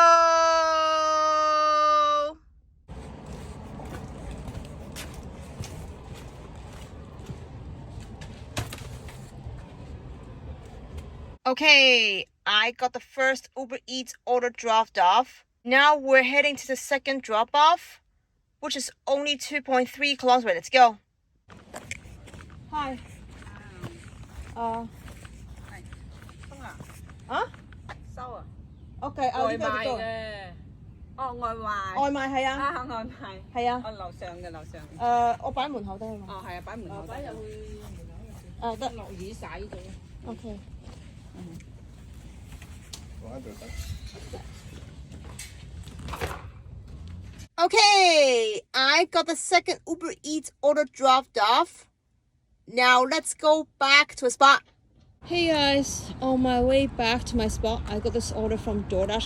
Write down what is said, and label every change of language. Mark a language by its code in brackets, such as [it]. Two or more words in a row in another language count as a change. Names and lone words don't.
[en] Okay, I got the first Uber Eats order dropped off. Now we're heading to the second drop-off, which is only 2.3 kilometers away. Let's go. Hi. Okay, I'll leave it at the door. [yue] 外賣。外賣係啊，外賣。係啊。樓上嘅樓上。我擺門口得係嘛？係啊，擺門口。擺入去門口。得。落雨洗咗。 [en] Okay. Okay, I got the second Uber Eats order dropped off. Now let's go back to a spot. Hey guys, on my way back to my spot, I got this order from DoorDash.